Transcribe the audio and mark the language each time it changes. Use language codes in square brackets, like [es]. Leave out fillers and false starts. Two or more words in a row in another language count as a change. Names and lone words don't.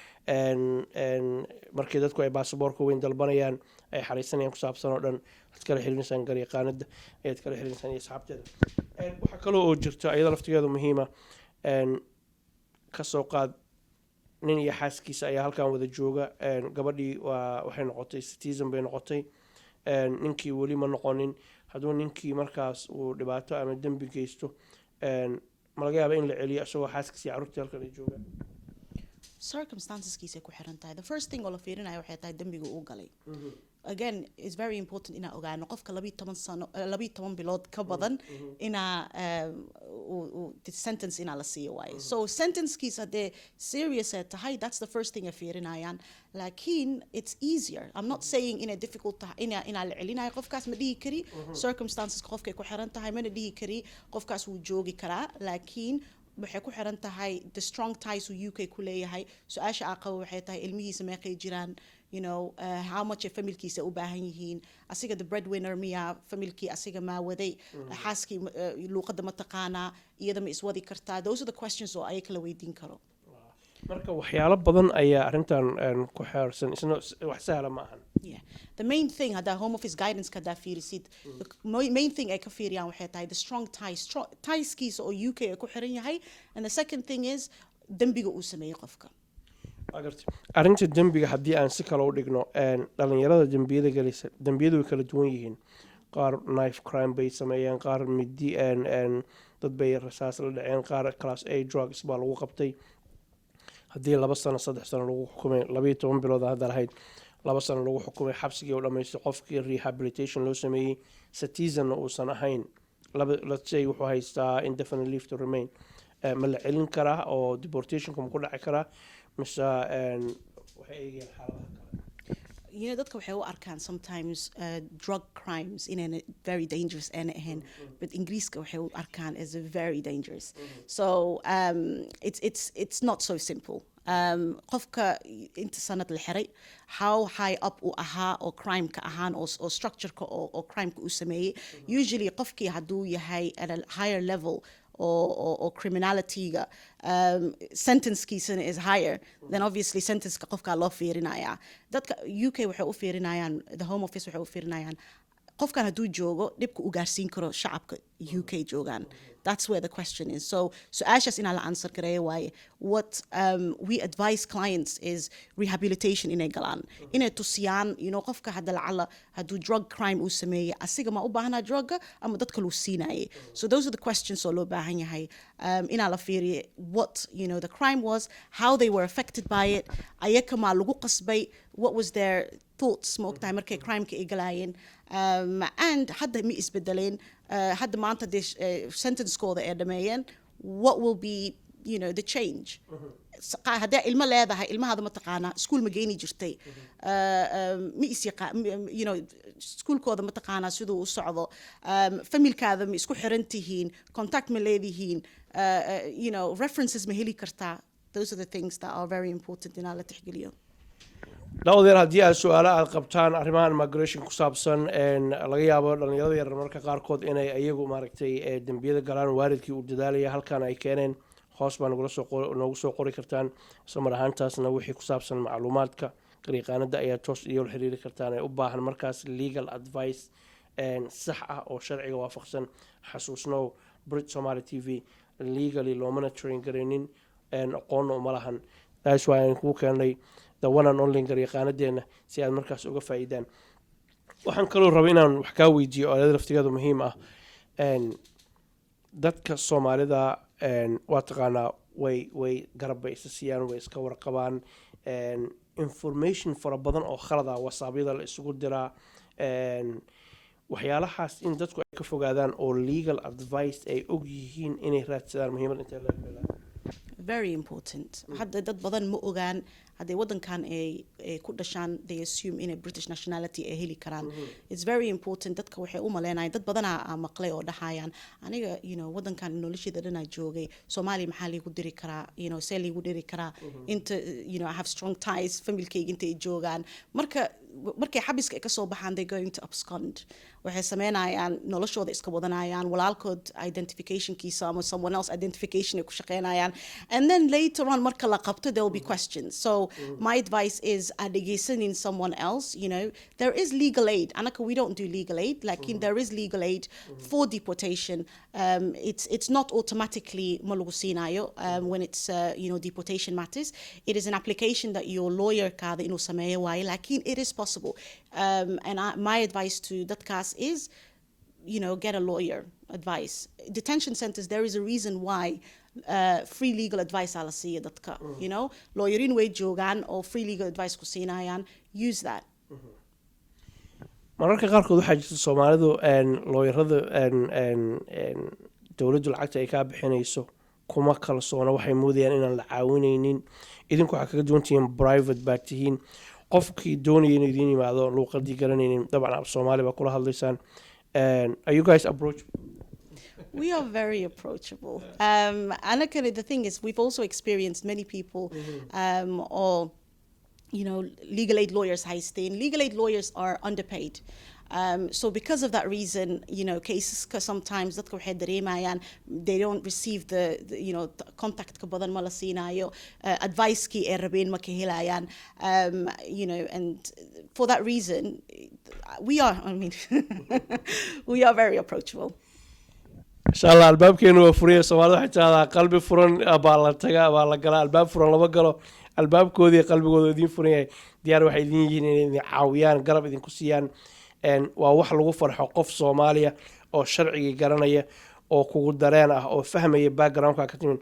[so] markii dadku ay baasaboorka weyn dalbanayaan ay xariisanayaan ku saabsan oo dhan waxaad kala xiriirinaysaa GAR-YAQAANADA ayaad kala xiriirinaysaa iyo asxaabteeda waxaa kaloo oo jirta iyada laftigeedu muhiima ka soo qaad nin iyo xaaskiisa ayaa halkan wada jooga gabadhii waxay noqotay citizen bay noqotay ninkii weli ma noqonin hadduu ninkii markaas uu dhibaato ama dembi geysto ma laga yaaba in la celiyo isagoo xaaskiisa iyo carruurtii halkan ay joogaan circumstanceskiisa ku xiran tahay [en] the first thing [so] oo la fiirinayo waxay tahay dembiga uu galay again [en] it's very important [so] inaa ogaano qofka 12 bilood ka badan inaa sentence inaa la siiyo waaye so sentencekiisa haddee serious ay tahay [en] that's the first thing [so] ay fiirinayaan laakiin [en] it's easier I'm not saying [so] inay difficult tahay inaa la celinayo qofkaas ma dhihi kari circumstanceska qofkay ku xiran tahay mana dhihi kari qofkaas wuu joogi karaa laakiin waxay ku xiran tahay [en] the strong ties [so] uu UK ku leeyahay su-aasha aa qabo waxay tahay ilmihiisa meeqay jiraan [en] you know how much [so] familkiisa u baahan yihiin asiga [en] the breadwinner [so] miya familkii asiga ma waday xaaskii luuqada ma taqaanaa iyada ma iswadi kartaa [en] those are the questions [so] oo ay kala weydiin karo marka waxyaalo badan ayaa arrintan ku xeersan isna wax sahla ma ahan [en] yeah the main thing [so] hada [en] home office guidance [so] kada fiirisid [en] the main thing [so] ay ka fiiriyaan waxay tahay [en] the strong ties [so] kiisa oo UK ay ku xiran yahay [en] and the second thing is [so] dambiga uu sameeyay qofka arrinta dembiga haddii aan si kale u dhigno dhalinyarada dembiyada galaysa dembiyadu way kala duwan yihiin qaar [en] knife crime [so] bay sameeyeen qaar midi dad bay rasaas la dhaceen qaar [en] class A drugs [so] baa lagu qabtay haddii 2 sano 3 sano lagu xukumay 12 bilood hadda lahayd 2 sano lagu xukumay xabsigii oo dhamaystay qofkii rehabilitation loo sameeyey citizen uusan ahayn [en] let's say [so] wuxuu haystaa [en] indefinite leave to remain [so] ma la celin karaa oo deportation ku dhici karaa mise waxay eegayaan xaaladaha kale [en] you know [so] dadka waxay u arkaan [en] sometimes drug crimes in a very dangerous and but [so] Ingiriiska waxay u arkaan [en] as a very dangerous so it's not so simple [so] qofka inta sanad la xiray [en] how high up [so] uu ahaa oo crime-ka ahaan oo structure-ka oo crime-ka uu sameeyey usually qofkii hadduu yahay [en] at a higher level or [so] criminality-ga sentence-kiisana [en] is higher then obviously [so] sentence-ka qofka loo fiirinaya dadka UK waxay u fiirinayaan [en] the home office [so] waxay u fiirinayaan qofkan hadduu joogo dhibka u gaarsiin karo shacabka UK joogaan. [en] That's where the question is. [so] So su-aashaas inaan la answer gareeyo waaye. [en] What we advise clients is rehabilitation [so] inay galaan. Inay tusiyaan, qofka hadda lacala hadduu drug crime uu sameeyey, asiga ma u baahnaa drugga ama dadka luu siinaayey. [en] So those are the questions [so] oo loo baahan yahay. Inaa la fiiriyo [en] what, the crime was, how they were affected by it, [so] ayaka maa lagu qasbay, [en] what was their thoughts [so] ma ogtahay markay crimeka ay galaayeen. And hadda ma isbedeleen, hadda maanta dee sentencekooda ay dhameeyeen, [en] what will be, the change. [so] Hadday ilmo leedahay, ilmahaada ma taqaanaa, iskuul ma geyni jirtay, ma iskuulkooda ma taqaanaa siduu u socdo, familkaada ma isku xiran tihiin, contact ma leedihiin, references ma heli kartaa. [en] Those are the things that are very important [so] inaa la tixgeliyo. daawadeer haddii aad su-aalo aad qabtaan arrimahan migration ku saabsan laga yaabo dhalinyarada yar marka qaarkood inay iyagu maaragtay dembiyada galaan waalidkii uu dadaalaya halkan ay keeneen hoos baa noogu soo qori kartaan isla mar ahaantaasna wixii ku saabsan macluumaadka garyaqaanada ayaa toos iyo la xiriiri kartaan ay u baahan markaas [en] legal advice [so] sax ah oo sharciga waafaqsan. xasuusnow BRIT Somali TV legally loo monitoring garaynin aqoonna uma lahan. [en] That's why [so] aan kuu keenay [en] the one and only [so] garyaqaanadeena si aad markaas uga faa'iidaan. waxaan kaloo rabaa inaan wax kaa weydiiyo oo laftigeedu muhiim ah. dadka Soomaalida waa taqaanaa way garab bay isa siiyaan, way iska warqabaan, information fara badan oo khalad ah wasaabyada la isugu diraa, waxyaalahaas in dadku ay ka fogaadaan oo [en] legal advice [so] ay og yihiin inay raadsadaan muhiimad intee la leeyahay. [en] Very important. [so] Hadda dad badan ma ogaan hadday wadankan ay ku dhashaan, [en] they assume in a British nationality [so] ay heli karaan. [en] It's very important. [so] Dadka waxay u maleynayaan dad badan maqlay oo dhahayaan aniga wadankan nolosheeda dhan aan joogay, Somali maxaa liigu diri karaa, see liigu diri karaa, inta [en] I have strong ties, [so] familkayga inta ay joogaan. markay xabiska ay ka soo baxaan, [en] they going to abscond. [so] waxay sameynayaan noloshooda iska wadanayaan, walaalkood identificationkiisa ama [en] someone else identification [so] ay ku shaqeynayaan, [en] and then later on [so] marka la qabto [en] there will be questions. So my advice is adegeysanin someone else. There is legal aid. Anaka, we don't do legal aid, like there is legal aid for deportation. It's not automatically [so] malagu siinayo [en] when it's deportation matters. It is an application that your lawyer [so] kaada inuu sameeyo waaye, lakin [en] it is possible. And my advice to dadkaas is, get a lawyer advice. Detention centers, there is a reason why free legal advice [so] ala siiya dadka. Lawyerin way joogaan oo [en] free legal advice [so] ku siinayaan. [en] Use that. [so] mararka qaarkood waxaa jirta Soomaalidu looyarada dawladdu lacagta ay ka bixinayso kuma kalsoona, waxay moodayaan inaan la caawinaynin. idinku waxaa kaga duwan tihiin private baa tihiin, qofkii doonaya inuu idin yimaado luuqadii garanaynin dabcan af Soomaali baa kula hadlaysaan. [en] Are you guys approachable? We are very approachable. And the thing is, we've also experienced many people or legal aid lawyers haysteen. Legal aid lawyers are underpaid. So because of that reason, cases sometimes [so] dadka waxay dareemayaan [en] they don't receive the contact [so] ka badan ma la siinayo, advice ki ay rabeen ma ka helayaan, [en] and for that reason we are very approachable. [so] inshallah albaabkeenu waa furiya. Soomaalida waxay tiraahdaa qalbi furan baa la tagaa, baa la galaa, albaab furan lama galo. albaabkoodii qalbigooda idin furan yahay, diyaar waxay idin yihiin inay idin caawiyaan, garab idinku siiyaan. waa wax lagu farxo qof Soomaaliya oo sharciga garanaya oo kugu dareen ah oo fahmaya backgroundka ka timin.